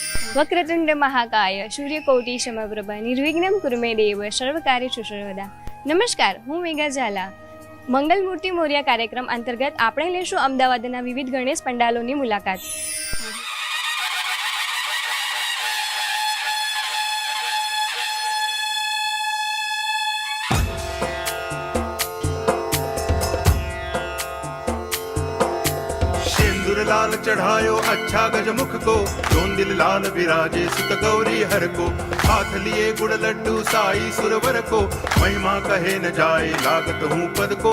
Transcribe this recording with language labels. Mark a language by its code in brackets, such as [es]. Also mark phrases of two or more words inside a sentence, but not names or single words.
[sa] વક્રતુંડ મહાકાય સૂર્યકોટી સમપ્રભા નિર્વિઘ્નમ કુરુ મે દેવ સર્વકાર્યેષુ સર્વદા. [gu] નમસ્કાર, હું મેઘા ઝાલા. મંગલમૂર્તિ મોર્યા કાર્યક્રમ અંતર્ગત આપણે લેશું અમદાવાદના વિવિધ ગણેશ પંડાલોની મુલાકાત. [hi] लाल चढ़ायो अच्छा गजमुख को, जोन दिल लाल विराजे सुत गौरी हर को, हाथ लिए गुड़ लड्डू साई सुरवर को, महिमा कहे न जाए लागत हूँ पद को.